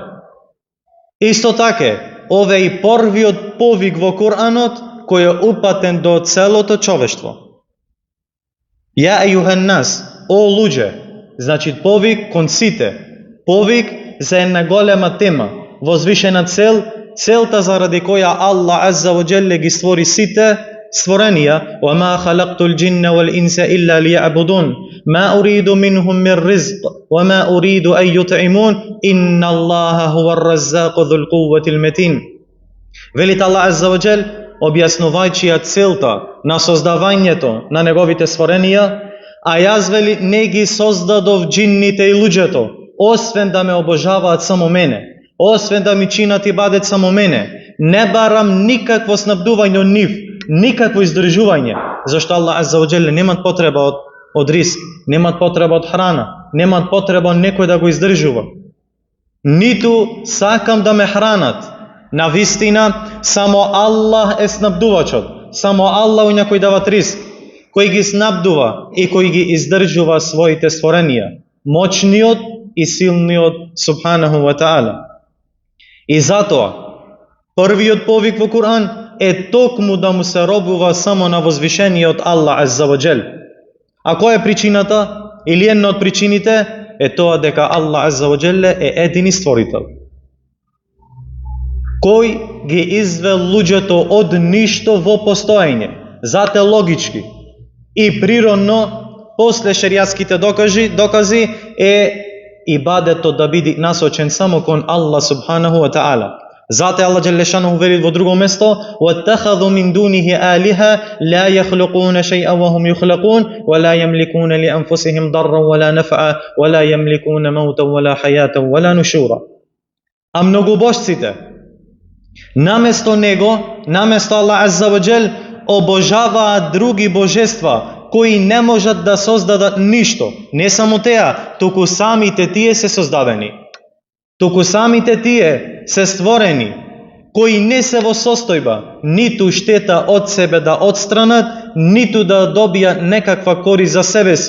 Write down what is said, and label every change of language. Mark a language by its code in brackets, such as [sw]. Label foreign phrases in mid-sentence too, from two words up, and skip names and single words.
[mk] Исто така, ова е и првиот повик во Куранот кој е упатен до целото човештво. [ar] يا أيها الناس, [mk] о луѓе, значи повик кон сите, повик за една голема тема, возвишена цел, целта заради која Аллах [ar] عز وجل [mk] ги створи сите створенија: [ar] وَمَا خَلَقْتُ الْجِنَّ وَالْإِنسَ إِلَّا لِيَعْبُدُونَ مَا أُرِيدُ مِنْهُم مِّن رِّزْقٍ وَمَا أُرِيدُ أَن يُطْعِمُونَ إِنَّ اللَّهَ هُوَ الرَّزَّاقُ ذُو الْقُوَّةِ المتين. [mk] Велит Аллах [ar] عز وجل, [mk] објаснувајќи ја целта на создавањето на неговите створенија, а јас, вели, не ги создадов джинните и луѓето, освен да ме обожаваат само мене, освен да ми чинат ибадет само мене. Не барам никакво снабдување од нив, никакво издржување, зашто Аллах [ar] عز وجل [mk] немат потреба од риск, немат потреба од храна, немат потреба некој да го издржува. Ниту сакам да ме хранат. На вистина, само Аллах е снабдувачот, само Аллах у некој дават риск, кој ги снабдува и кој ги издржува своите створенија, моćниот и силниот [ar] سبحانه وتعالى. [mk] И затоа, првиот повик во Куран е токму да му се робува само на возвишениот Аллах [ar] عز وجل. [mk] А која е причината, или една од причините, е тоа дека Аллах [ar] عز وجل [mk] е едини створител, кој ги извел луѓето од ништо во постоење. Зате логички и природно, после шеријатските докази е ибадетот да биде насочен само кон Аллах [ar] سبحانه وتعالى. [mk] Зате Аллах Джелешану вели во друго место: [ar] وَاتَّخَذُوا مِن دُونِهِ آلِهَةً لَا يَخْلُقُونَ شَيْئًا وَهُمْ يُخْلَقُونَ وَلَا يَمْلِكُونَ لِأَنفُسِهِمْ ضَرًّا وَلَا نَفْعًا وَلَا يَمْلِكُونَ مَوْتًا وَلَا حَيَاةً وَلَا نُشُورًا. [mk] А многобожците, наместо него, наместо Аллах [ar] عز وجل, [mk] обожаваат други божества, кои не можат да создадат ништо. Не само теа, туку самите тие се создадени. Туку самите тие се створени, кои не се во состојба ниту штета од себе да отстранат, ниту да добијат некаква корист за себе си.